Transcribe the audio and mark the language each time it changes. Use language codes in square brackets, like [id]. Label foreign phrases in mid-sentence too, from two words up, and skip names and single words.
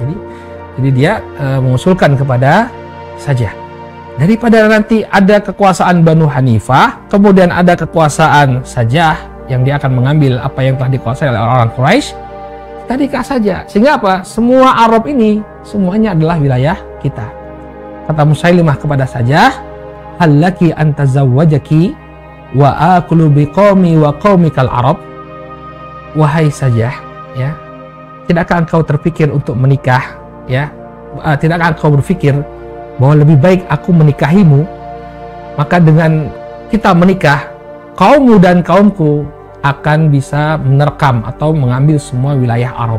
[id] Jadi dia mengusulkan kepada Sajah, daripada nanti ada kekuasaan Banu Hanifah, kemudian ada kekuasaan Sajah yang dia akan mengambil apa yang telah dikuasai oleh orang-orang Quraisy, kita nikah saja. Sehingga apa? Semua Arab ini semuanya adalah wilayah kita. Kata Musailimah kepada Sajah, [ar] "هل لك أن أتزوجك وآكل بقومي وقومك العرب." [id] Wahai Sajah, ya, tidakkah engkau terpikir untuk menikah, ya? Tidakkah engkau berpikir bahwa lebih baik aku menikahimu, maka dengan kita menikah, kaummu dan kaumku akan bisa menerkam atau mengambil semua wilayah Arab.